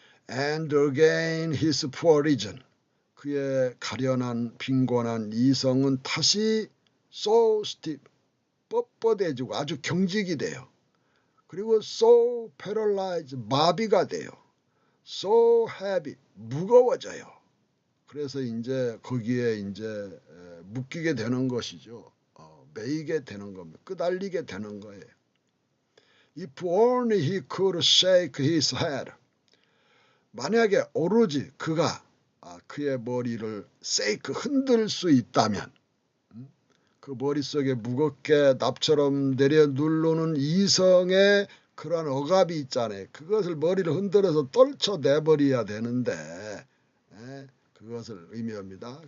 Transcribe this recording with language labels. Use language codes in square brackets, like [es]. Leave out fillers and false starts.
[en] And again his poor reason, [ko] 그의 가련한 빈곤한 이성은 다시 [en] so stiff, [ko] 뻣뻣해지고 아주 경직이 돼요. 그리고 [en] so paralyzed, [ko] 마비가 돼요. [en] so heavy, [ko] 무거워져요. 그래서 이제 거기에 이제 묶이게 되는 것이죠. 매이게 되는 겁니다. 끄달리게 되는 거예요. [en] If only he could shake his head. [ko] 만약에 오로지 그가 그의 머리를 shake, 흔들 수 있다면, 그 머릿속에 무겁게 납처럼 내려 누르는 이성의 그런 억압이 있잖아요. 그것을 머리를 흔들어서 떨쳐내버려야 되는데 그것을 의미합니다.